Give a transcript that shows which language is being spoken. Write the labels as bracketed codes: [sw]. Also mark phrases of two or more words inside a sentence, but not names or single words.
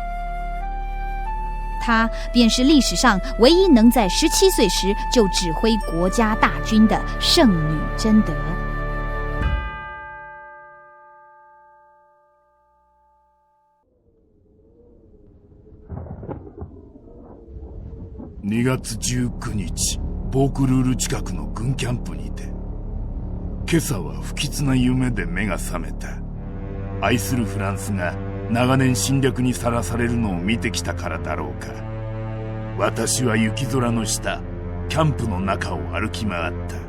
[zh] 她便是历史上唯一能在17岁时就指挥国家大军的圣女贞德。 [ja] 2月19 日、ボークルール近くの軍キャンプにて、今朝は不吉な夢で目が覚めた。愛するフランスが長年侵略にさらされるのを見てきたからだろうか。私は雪空の下、キャンプの中を歩き回った。